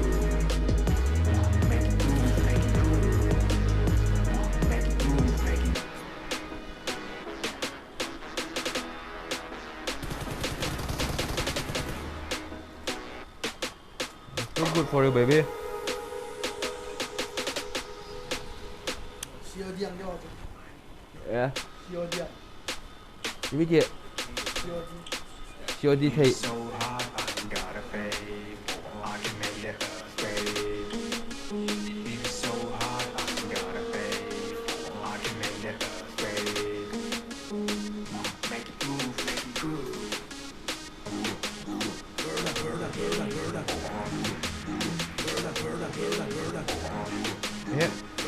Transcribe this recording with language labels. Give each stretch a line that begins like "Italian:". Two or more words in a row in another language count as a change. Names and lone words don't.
English: Make it move, make it cool. Make it move, make it too good for you baby
Malay: COD yang dia tu. yeah COD.
Vietnamese: như vậy COD. COD thì
English: so hot, I gotta pay. I can make it afraid. It's so hot, I gotta pay. I can make it afraid. Make it move, make it cool. yeah